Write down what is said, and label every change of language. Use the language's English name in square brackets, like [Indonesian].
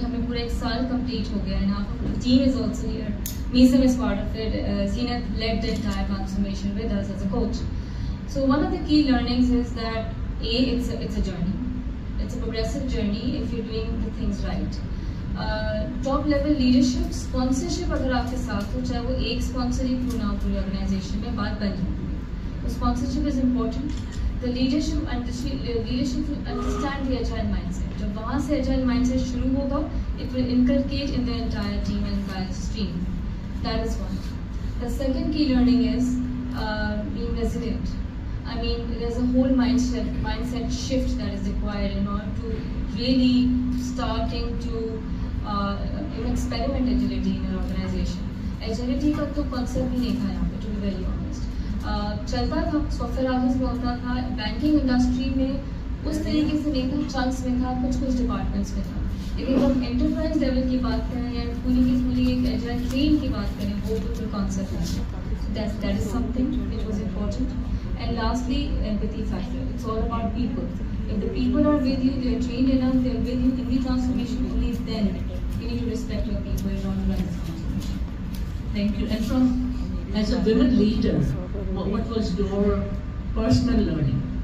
[Hindi] हमें पूरा 1 साल complete हो गया, [English] and half of the team is also here. Meesam is part of it. Zenith led the entire transformation with us as a coach. So one of the key learnings is that it's a journey. It's a progressive journey if you're doing the things right. Top level leadership, sponsorship [Hindi] अगर आपके साथ हो, चाहे वो एक sponsor ही क्यों ना हो पूरी organization में, बात बन जाती है. [English] So sponsorship is important. The leadership will understand the agile mindset. [Hindi] जब वहाँ से agile mindset शुरू होगा, [English] it will inculcate in the entire team and entire stream. That is one. The second key learning is being resilient. I mean, there's a whole mindset shift that is required in order to really starting to experiment agility in an organization. [Hindi] Agility का तो concept ही नहीं था यहाँ पे, [English] to be very honest. [Hindi] चलता था software house में होता था, बैंकिंग इंडस्ट्री में उस तरीके से नहीं था, चंक्स में था, कुछ डिपार्टमेंट्स में था. लेकिन जब हम एंटरप्राइज लेवल की बात करें या पूरी की पूरी एक एजाइल टीम की बात करें, वो बिल्कुल कॉन्सेप्ट है. [English] That is something which was important. And lastly, empathy factor. It's all about people. If the people are with you, they are trained enough, they are with you in the transformation, only then you need to respect your people in order to run this transformation. Thank you. And as a women leader, what was your personal learning?